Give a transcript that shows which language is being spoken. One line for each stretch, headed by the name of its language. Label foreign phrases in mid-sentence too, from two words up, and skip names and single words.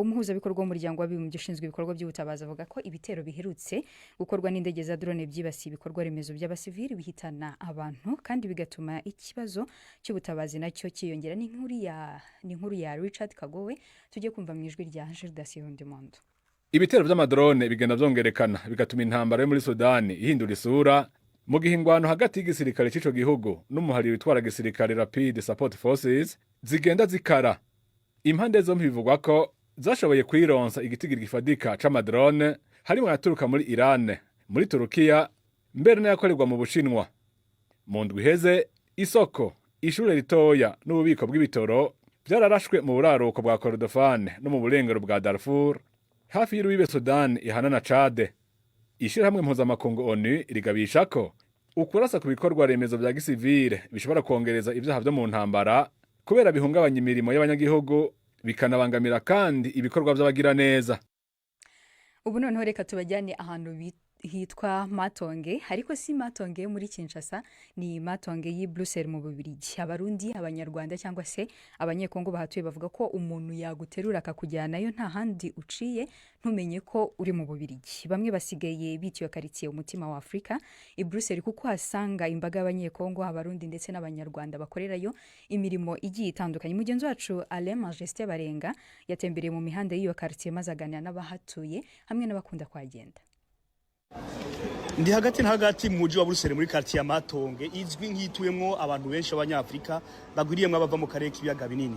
Kinyarwanda: Umuhuzabikorwa w'umuryango w'abibumbye ushinzwe ibikorwa by'ubutabazi avuga ko ibitero biherutse gukorwa n'indege za drone byibasiye ibikorwa remezo by'abasivili bihitana abantu kandi bigatuma ikibazo cy'ubutabazi nacyo kiyongera. Ni inkuru ya Richard Kagowe tujye kumva mu ijwi rya Gildas Yondemondo.
Rundi: Ibitero by'amadrone bigenda byongerekana bigatuma intambara yo muri Sudani ihindura isura mu gihingwano hagati y'igisirikare cy'ico gihugu n'umuhari witwara gisirikare Rapid Support Forces zigenda zikara. Impande zombi bivugwa ko zashoboye kwironsa igitigiri gifadika c'amadrone harimo yaturuka muri Iran, muri Turukiya, mbere n'ayakorerwa mu Bushinwa. Mu ndwi iheze isoko, ishure ritoya n'ububiko bw'ibitoro byararashwe mu buraruko bwa Kordofan no mu burengero bwa Darfur hafi y'urubibe Sudan ihana na Chad. Ishirahamwe mpuzamakungu ONU rigabisha ko ukurasa ku bikorwa remezo bya gisivile bishobora kongereza ibyaha byo mu ntambara kubera bihungabanya imirimo y'abanyagihugu bikanabangamira kandi ibikorwa by'abagira neza.
Kinyarwanda: Ubu noneho reka tubajyane ahantu hitwa Matonge, ariko si Matonge muri Kinshasa, ni Matonge y'i Bruxelles mu Bubiligi. Abarundi, abanyarwanda cyangwa se abanyekongo bahatuye bavuga ko umuntu yaguterura akakujyanayo nta handi uciye ntumenye ko uri mu Bubiligi. Bamwe basigaye bitiwe quartier umutima wa Afrika i Bruxelles kuko hasanga imbaga y'abanyekongo, abarundi ndetse n'abanyarwanda bakorerayo imirimo igiye itandukanye. Mugenzi wacu Alain Majesté Barenga yatembereye mu mihanda y'iyo quartier maze aganira n'abahatuye hamwe n'abakunda kwagenda.
Rundi: Ndi hagati na hagati mu mujyi wa Bruxelles muri quartier ya Matonge izwi nk'ituyemwo abantu benshi abanyafrika bagwiriyemwe abava mu karere k'ibiyaga binini.